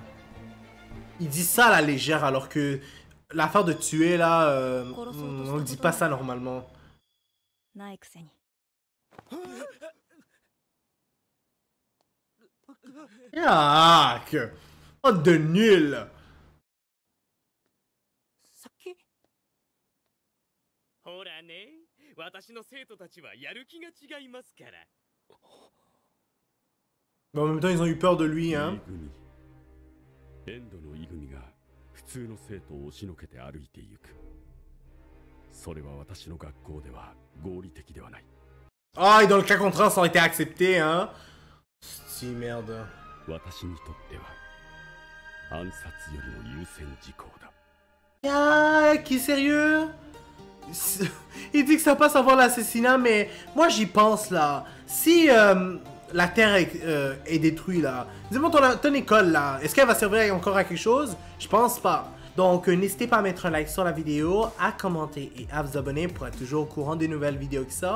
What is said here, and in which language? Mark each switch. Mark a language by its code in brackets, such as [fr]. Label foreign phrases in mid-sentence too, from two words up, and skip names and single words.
[fr] Ils disent ça à la légère alors que l'affaire de tuer là, on ne dit pas ça normalement. Yaak! Oh de nul! [ja] ほらね、私の生徒たちはやる気が違いますから。 [fr] Mais en même temps, ils ont eu peur de lui, hein. [ja] エンドのイ組が普通の生徒を押しのけて歩いていく。それは私の学校では合理的ではない。 [fr] Ah, et dans le cas contraire, ça aurait été accepté, hein. Si, merde. [ja] 私にとっては暗殺よりも優先事項だ。 [fr] Ah, qui est sérieux? Il dit que ça passe avant l'assassinat, mais moi j'y pense là. Si la Terre est détruite là, dis-moi ton école là, est-ce qu'elle va servir encore à quelque chose? Je pense pas. Donc n'hésitez pas à mettre un like sur la vidéo, à commenter et à vous abonner pour être toujours au courant des nouvelles vidéos qui sortent.